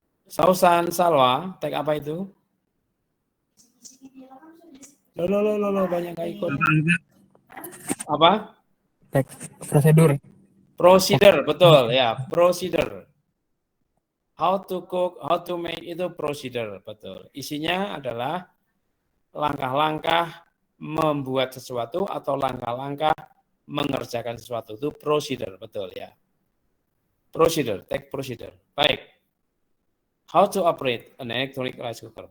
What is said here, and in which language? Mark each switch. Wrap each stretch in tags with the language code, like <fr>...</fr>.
<id>Sausan Salwa, tag apa itu? Loh, banyak nggak ikut. Apa? Tag prosedur. Procedure, betul ya, procedure.</id> <en>How to cook, how to make itu procedure, betul.</en> <id>Isinya adalah langkah-langkah membuat sesuatu atau langkah-langkah mengerjakan sesuatu, itu procedure, betul ya. Procedure, tag procedure. Baik.</id> <en>How to operate an electronic rice cooker.</en>